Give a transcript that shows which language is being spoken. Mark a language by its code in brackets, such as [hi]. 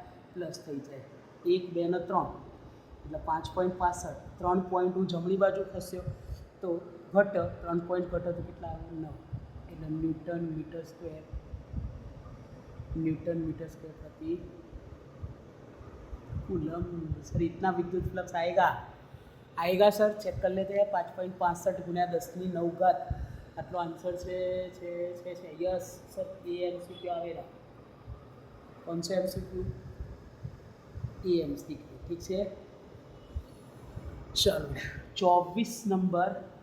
[gu] 1 2 ને 3 એટલે 5.65. 3 પોઈન્ટ હું જમણી બાજુ ખસ્યો તો ઘટ, 3 પોઈન્ટ ઘટે તો કેટલા આવે? 9. એટલે ન્યૂટન મીટર સ્ક્વેર [hi] प्रति कूलम. सर इतना विद्युत फ्लक्स आएगा सर, चेक कर लेते हैं. [gu] 5.65 गुण્યા 10⁹ આટલો આન્સર છે. યસ સર, એ એમસીક્યુ આવેલા. કોણ છે એમસીક્યુ? એ એમસીક્યુ. ઠીક છે, ચાલો 24 નંબર.